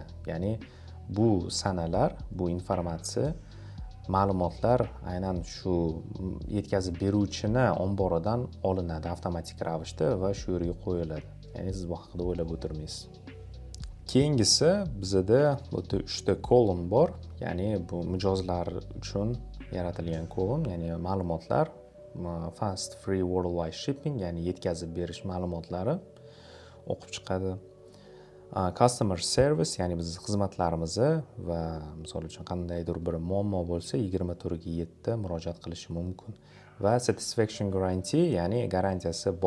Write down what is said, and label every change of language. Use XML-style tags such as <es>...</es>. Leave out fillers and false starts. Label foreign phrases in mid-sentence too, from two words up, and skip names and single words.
<uz>Ya'ni bu sanalar, bu informatsiya, ma'lumotlar aynan shu yetkazib beruvchini omboridan olinadi avtomatik ravishda va shu yerga qo'yiladi. Ya'ni siz bu haqida o'ylab o'tirmaysiz. Keyingisi bizda bu 3 ta kolumn bor, ya'ni bu mijozlar uchun yaratilgan kolumn, ya'ni ma'lumotlar,</uz> <en>fast free worldwide shipping,</en> <uz>ya'ni yetkazib berish ma'lumotlari o'qib chiqadi.</uz> <en>Customer service,</en> <uz>ya'ni biz xizmatlarimizni va misol uchun qandaydir bir muammo bo'lsa 24/7 murojaat qilishi mumkin. Va</uz> <en>satisfaction guarantee,</en> <uz>ya'ni garantiyasi bor.</uz>